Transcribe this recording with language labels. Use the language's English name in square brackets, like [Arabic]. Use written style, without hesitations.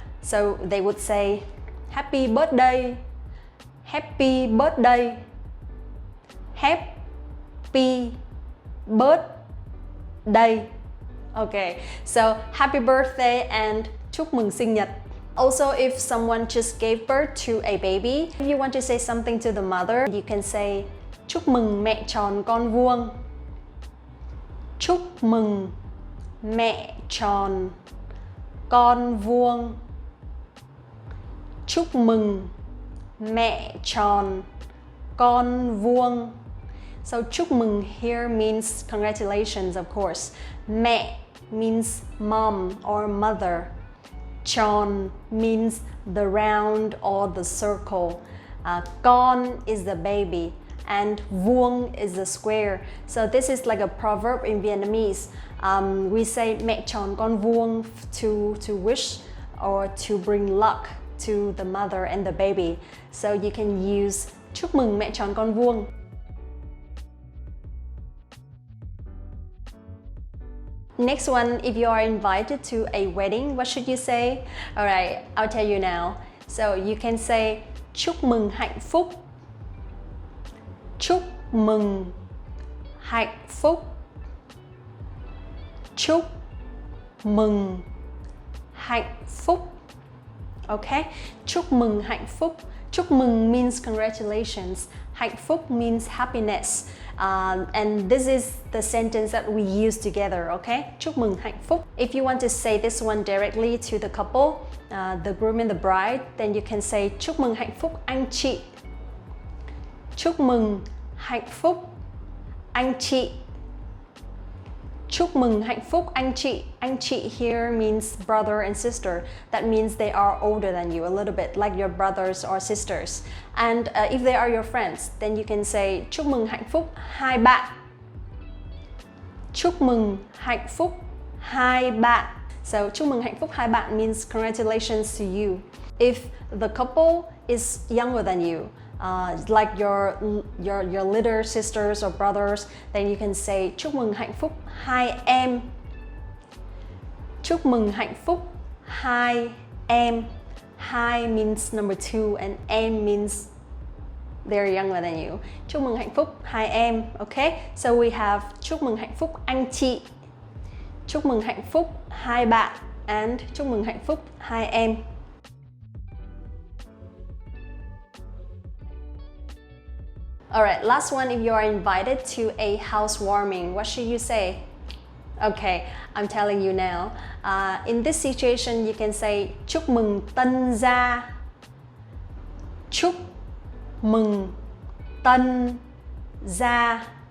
[English] So they would say happy birthday, happy birthday, happy birthday. Okay, so happy birthday and [Vietnamese] chúc mừng sinh nhật. [English] Also, if someone just gave birth to a baby, if you want to say something to the mother, you can say [Vietnamese] chúc mừng mẹ tròn con vuông. Chúc mừng mẹ tròn con vuông. Chúc mừng mẹ tròn con vuông. [English] So [Vietnamese] chúc mừng [English] here means congratulations, of course. Mẹ means mom or mother. Tròn means the round or the circle. Con is the baby and vuông is the square. So this is like a proverb in Vietnamese. We say [Vietnamese] mẹ tròn con vuông [English] to wish or to bring luck to the mother and the baby. So you can use [Vietnamese] chúc mừng mẹ tròn con vuông. [English] Next one, if you are invited to a wedding, what should you say? Alright, I'll tell you now. So you can say [Vietnamese] chúc mừng hạnh phúc. Chúc mừng hạnh phúc. Chúc mừng hạnh phúc. Okay? Chúc mừng hạnh phúc. Chúc mừng [English] means congratulations. [Vietnamese] Hạnh phúc [English] means happiness. And this is the sentence that we use together, okay? [Vietnamese] Chúc mừng hạnh phúc. [English] If you want to say this one directly to the couple, the groom and the bride, then you can say [Vietnamese] chúc mừng hạnh phúc anh chị. Chúc mừng hạnh phúc anh chị. Chúc mừng hạnh phúc anh chị. Anh chị [English] here means brother and sister. That means they are older than you a little bit, like your brothers or sisters. And if they are your friends, then you can say [Vietnamese] chúc mừng hạnh phúc hai bạn. Chúc mừng hạnh phúc hai bạn. [English] So [Vietnamese] chúc mừng hạnh phúc hai bạn [English] means congratulations to you. If the couple is younger than you, like your little sisters or brothers, then you can say [Vietnamese] chúc mừng hạnh phúc hai em. Chúc mừng hạnh phúc hai em. [English] Hai means number two and em means they're younger than you. [Vietnamese] Chúc mừng hạnh phúc hai em. [English] Okay, so we have [Vietnamese] chúc mừng hạnh phúc anh chị, chúc mừng hạnh phúc hai bạn, [English] and [Vietnamese] chúc mừng hạnh phúc hai em. [English] Alright, last one, if you are invited to a housewarming, what should you say? Okay, I'm telling you now. In this situation, you can say [Vietnamese] chúc mừng tân gia. Chúc mừng tân gia.